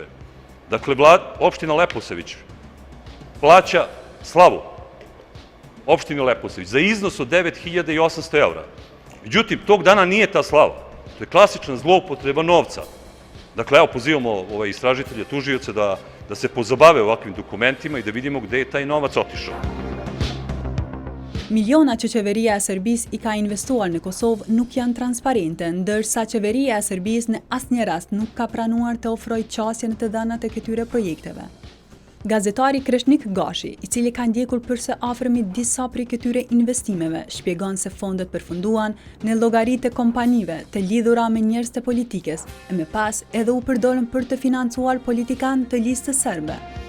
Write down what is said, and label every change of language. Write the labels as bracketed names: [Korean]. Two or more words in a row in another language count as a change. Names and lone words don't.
[Serbian] Dakle, opština Leposavić plaća slavu opštini Leposavić za iznos od 9.800 eura. Međutim, tog dana nije ta slava. To je klasična zloupotreba novca. Dakle, evo, pozivamo istražitelje, tužioce da se pozabave ovakvim dokumentima i da vidimo gde je taj novac otišao. [Albanian] Miliona që qeveria e Serbisë i ka investuar në Kosovë nuk janë transparente, ndërsa qeveria e Serbisë në asnjë rast nuk ka pranuar të ofrojë qasjen të dhënat e këtyre projekteve. Gazetari Kreshnik Gashi, i cili ka ndjekur përse afërmi disa prej këtyre investimeve, shpjegon se fondet përfunduan në llogaritë e kompanive të lidhura me njerëz të politikës, e më pas edhe u përdorën për të financuar politikanë të listës serbe.